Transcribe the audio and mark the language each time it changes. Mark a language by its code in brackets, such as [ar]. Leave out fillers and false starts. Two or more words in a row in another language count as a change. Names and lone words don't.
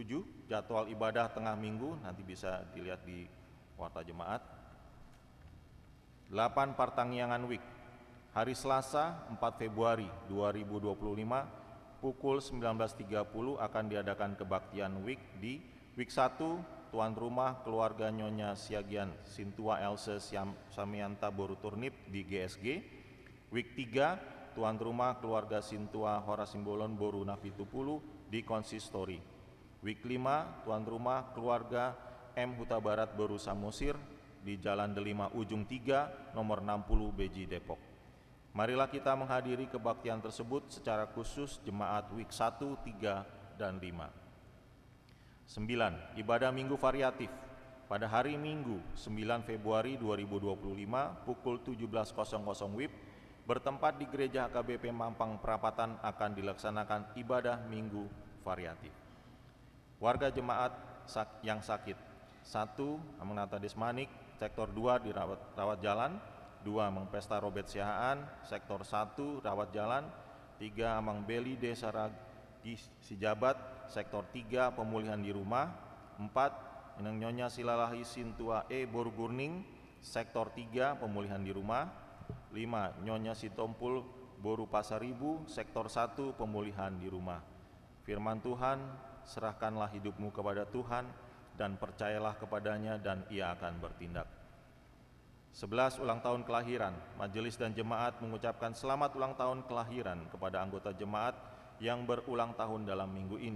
[id] Jadwal ibadah tengah minggu, nanti bisa dilihat di warta jemaat. 8. Partangiangan Week. Hari Selasa 4 Februari 2025 pukul 19.30 akan diadakan kebaktian Week di Week 1 tuan rumah keluarga Nyonya Siagian Sintua Else Samianta Boru Turnip di GSG. Week 3 tuan rumah keluarga Sintua Horasimbolon Boru Nafitupulu di Konsistori. Week 5 tuan rumah keluarga M Huta Barat Boru Samosir di Jalan Delima Ujung 3 nomor 60 Beji Depok. Marilah kita menghadiri kebaktian tersebut secara khusus jemaat week 1, 3, dan 5. 9. Ibadah Minggu Variatif. Pada hari Minggu 9 Februari 2025 pukul 17.00 WIB bertempat di Gereja HKBP Mampang Perapatan akan dilaksanakan ibadah Minggu Variatif. Warga jemaat yang sakit. 1. Amanata Desmanik, sektor 2 di rawat jalan. 2. Amang Pesta Robert Siahaan, sektor 1 rawat jalan. 3. Amang Beli Desa Ragi Sijabat, sektor 3 pemulihan di rumah. 4. Inang Nyonya Silalahi Sintua Boru Gurning, Sektor 3 pemulihan di rumah. 5. Nyonya Sitompul Boru Pasaribu, Sektor 1 pemulihan di rumah. Firman Tuhan, serahkanlah hidupmu kepada Tuhan dan percayalah kepadanya dan Ia akan bertindak. 11. Ulang tahun kelahiran. Majelis dan jemaat mengucapkan selamat ulang tahun kelahiran kepada anggota jemaat yang berulang tahun dalam minggu ini.